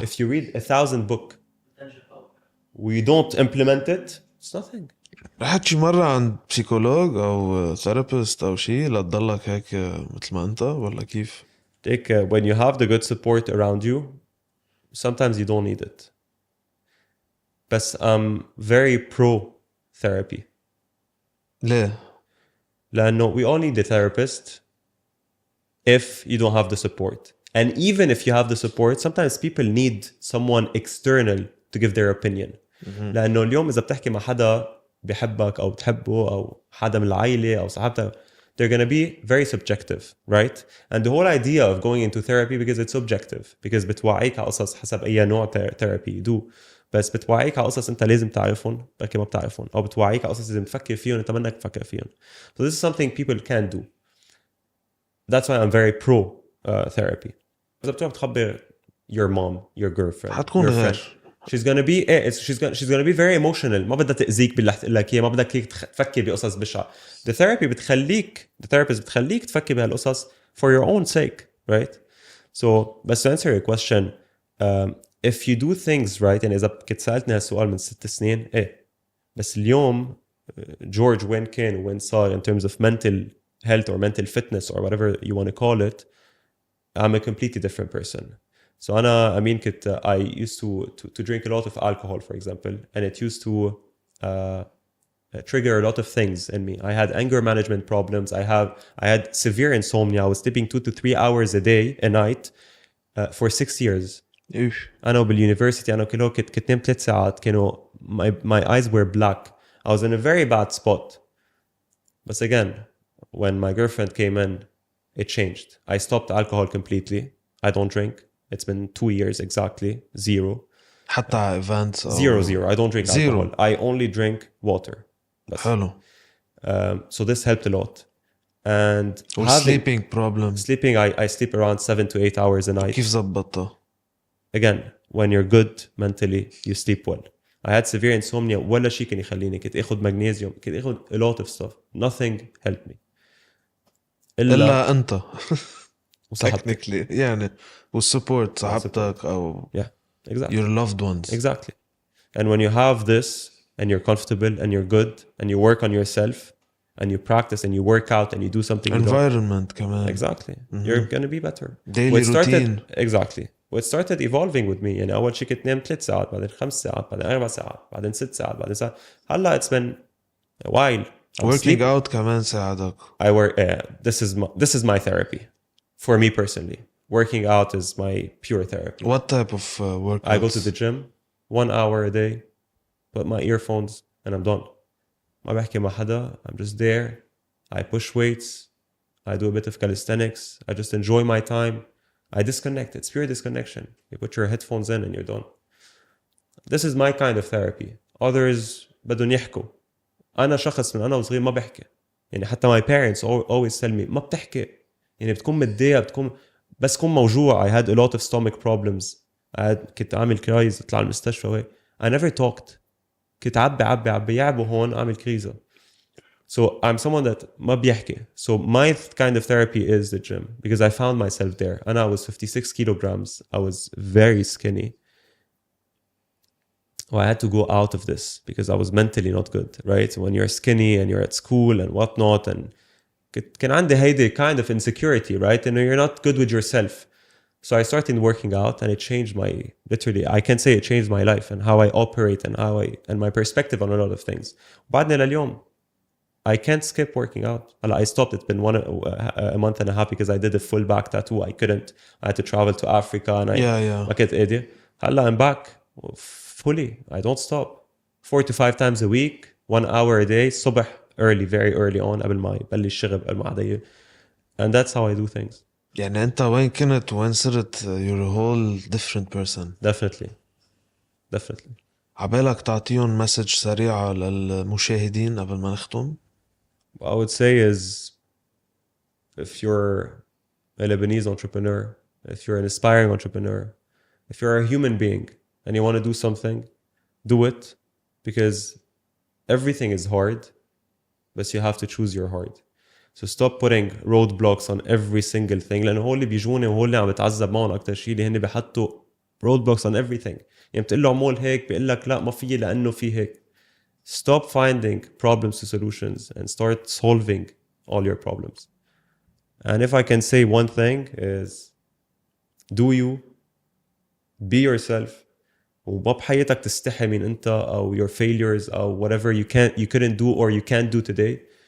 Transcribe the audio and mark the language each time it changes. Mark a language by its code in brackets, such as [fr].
[en] If you read 1,000 book, we don't implement it, it's nothing. [ar] رحت شي مرة عند بسيكولوج او ثيرابيست او شي لتضلك هيك مثل ما انت ولا كيف؟ [en] Take, when you have the good support around you, sometimes you don't need it. But I'm very pro therapy. [ar] ليه؟ [en] لأنه we all need a therapist if you don't have the support. And even if you have the support, sometimes people need someone external to give their opinion. [ar] لأنه اليوم إذا بتحكي مع حدا بيحبك أو بتحبه أو حدا من العائلة أو صاحبتك, [en] they're going to be very subjective, right? And the whole idea of going into therapy because it's subjective, because [ar] بتوعيك على قصص حسب أي نوع [en] therapy you do. [ar] بس بتوعيك على قصص أنت لازم تعرفهم بلكي ما بتعرفهم, أو بتوعيك على قصص لازم تفكر فيهم أنت منك تفكر فيهم. [en] So this is something people can do. That's why I'm very pro therapy. [ar] إذا بتروح بتخبر [en] your mom, your girlfriend, [ar] حتكون [en] your friend, [ar] غير. [en] she's gonna be she's gonna be very emotional. [ar] ما بدها تأذيك باللي حتقول لك إياه, ما بدك تفكر بقصص بشعة. [en] The therapy [ar] بتخليك, [en] the therapist [ar] بتخليك تفكر بهالقصص [en] for your own sake, right? So, but to answer your question, if you do things right, [ar] يعني إذا كنت سألتني هالسؤال من 6 سنين, بس اليوم جورج وين كان وين صار [en] in terms of mental health or mental fitness or whatever you want to call it, I'm a completely different person. So I mean, I used to drink a lot of alcohol, for example, and it used to trigger a lot of things in me. I had anger management problems. I had severe insomnia. I was sleeping 2 to 3 hours a day, a night, for 6 years. [ar] أنا بالuniversity أنا كنت نام 3 ساعات. [en] كانوا my eyes were black. I was in a very bad spot. But again, when my girlfriend came in, it changed. I stopped alcohol completely. I don't drink. It's been 2 years exactly. 0. [ar] حتى events [en] Zero. I don't drink Zero. alcohol. I only drink water. [ar] حلو. [en] So this helped a lot. And sleeping problem. Sleeping, I sleep around 7 to 8 hours a night. [ar] كيف زبطتها؟ [en] Again, when you're good mentally, you sleep well. I had severe insomnia. [ar] ولا شيء كان يخليني. كنت اخذ magnesium. كنت اخذ [en] a lot of stuff. Nothing helped me. [ar] إلا أنت. وصاحبتك. technically يعني والsupport صاحبتك أو [en] Yeah, exactly. your loved ones. Exactly. And when you have this and you're comfortable and you're good and you work on yourself and you practice and you work out and you do something [ar] environment كمان. [en] Exactly. You're going to be better. Daily routine. Exactly. What started evolving with me, [ar] يعني أول شيء كنت نام 3 ساعات, بعدين 5 ساعات, بعدين 4 ساعات, بعدين 6 ساعات, بعدين ساعة. [en] هلا it's been a while. Working out [ar] كمان ساعدك. [en] I work. This is my therapy, for me personally. Working out is my pure therapy. What type of workouts? I go to the gym 1 hour a day, put my earphones, and I'm done. [ar] ما بحكي مع حدا. [en] I'm just there. I push weights. I do a bit of calisthenics. I just enjoy my time. I disconnect. It's pure disconnection. You put your headphones in and you're done. This is my kind of therapy. [ar] Others بدهم يحكوا. أنا شخص من أنا وصغير ما بحكي. يعني حتى [en] my parents always tell me [ar] ما بتحكي. يعني بتكون متضايق, بتكون بس كون موجوع. [en] I had a lot of stomach problems. [ar] كنت أعمل كرايز, أطلع المستشفى. [en] I never talked. [ar] كنت عبي يعبوا هون أعمل كريزة. [en] So I'm someone that [ar] ما بيحكي. [en] So my kind of therapy is the gym because I found myself there. And I was 56 kilograms. I was very skinny. Well, I had to go out of this because I was mentally not good, right? When you're skinny and you're at school and whatnot, and [ar] كان عندي هيدي [en] kind of insecurity, right? And you're not good with yourself. So I started working out and it changed literally, I can say it changed my life and how I operate and my perspective on a lot of things. [ar] بعدنا لليوم, [en] I can't skip working out. I stopped. It's been a month and a half because I did a full back tattoo. I couldn't. I had to travel to Africa and [ar] ما كنت قادر. هلا [en] I'm back fully. I don't stop. 4 to 5 times a week, 1 hour a day, صبح early, very early on [ar] قبل ما يبلش الشغل قبل ما حدا. [en] And that's how I do things. [ar] يعني أنت وين كنت وين صرت [en] you're a whole different person. Definitely. [ar] عبالك تعطيهم مسج سريعة للمشاهدين قبل ما نختم؟ [en] I would say is, if you're a Lebanese entrepreneur, if you're an aspiring entrepreneur, if you're a human being and you want to do something, do it, because everything is hard, but you have to choose your heart. So stop putting roadblocks on every single thing, [ar] لأنه هو اللي بيجوني وهو اللي عم بتعذب معهم أكتر شيء، اللي هن بيحطوا [en] roadblocks on everything. [ar] يعني بتقول له اعمل هيك بيقول لك لا ما في لأنه في هيك. [en] Stop finding problems to solutions and start solving all your problems. And if I can say one thing is, do you, be yourself, [ar] وما بحياتك تستحي من انت او [en] your failures او whatever you couldn't do or you can't do today.